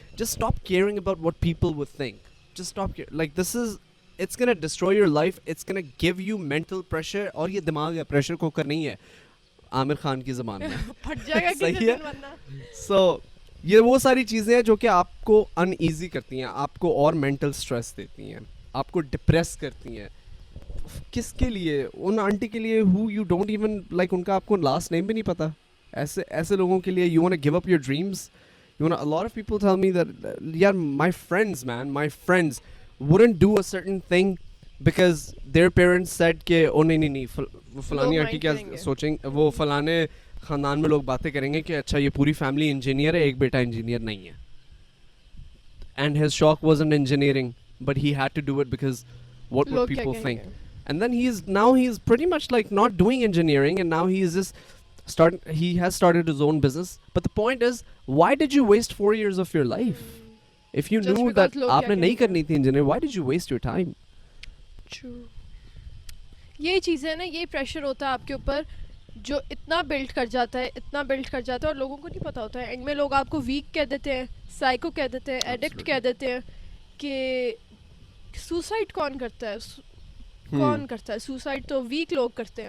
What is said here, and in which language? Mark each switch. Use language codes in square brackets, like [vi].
[en] Just stop caring about what people would think. Just stop like this is, it's going to destroy your life, it's going to give you mental pressure. [ur] اور یہ دماغ ہے, pressure cooker نہیں ہے عامر خان کی زبان میں, پھٹ جائے گا صحیح ہے. سو یہ وہ ساری چیزیں ہیں جو کہ آپ کو ان ایزی کرتی ہیں, آپ کو اور مینٹل اسٹریس دیتی ہیں, آپ کو ڈپریس کرتی ہیں. کس کے لیے؟ ان آنٹی کے لیے [en] who you don't even like, [ur] ان کا آپ کو لاسٹ نیم بھی نہیں پتا. ایسے لوگوں کے لیے [en] you want to give up your dreams. A lot of people tell me that yeah, my friends wouldn't do a certain thing because their parents said [ur] کہ او نہیں وہ فلانی آنٹی کیا سوچیں, وہ فلانے خاندان میں لوگ باتیں کریں گے کہ اچھا یہ پوری فیملی انجینئر ہے, ایک بیٹا انجینئر نہیں ہے. [en] And his shock wasn't engineering, but he had to do it because what would people think? And then he is pretty much like not doing engineering, and now he is just he has started his own business. But the point is, why did you waste 4 years of your life? If you knew that [ur] aapne nahi karni thi [en] engineering, why did you waste your time? True. [ur] یہ چیزیں نا, یہ pressure ہوتا ہے آپ کے اوپر جو اتنا بلڈ کر جاتا ہے اور لوگوں کو نہیں پتا ہوتا ہے. اینڈ میں لوگ آپ کو ویک کہہ دیتے ہیں, سائیکو کہہ دیتے ہیں, ایڈکٹ کہہ دیتے ہیں. کہ سوسائڈ کون کرتا ہے سوسائڈ تو ویک لوگ کرتے ہیں.